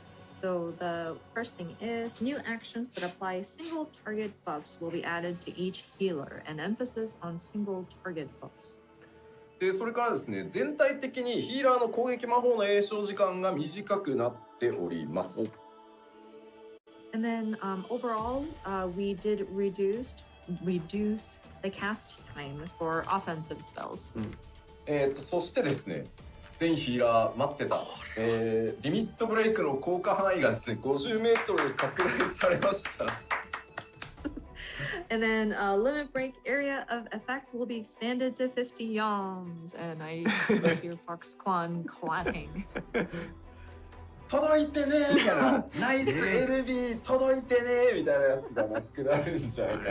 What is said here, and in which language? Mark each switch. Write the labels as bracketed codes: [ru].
[en] So the first thing is new actions that apply single target buffs will be added to each healer, an emphasis on single target buffs. [ja] でそれからですね、全体的にヒーラーの攻撃魔法の詠唱時間が短くなっております。 [en] And then overall, we did reduce the cast time for offensive spells. [ja] そしてですね、全ヒーラー待ってた、リミットブレイクの効果範囲がですね、50メートル拡大されました。 [en] And then limit break area of effect will be expanded to 50 yalms. And I hear Foxclaw clapping. [ja] 届いてねーみたいな、ナイス LB 届いてねーみたいなやつがなくなるんじゃないかな。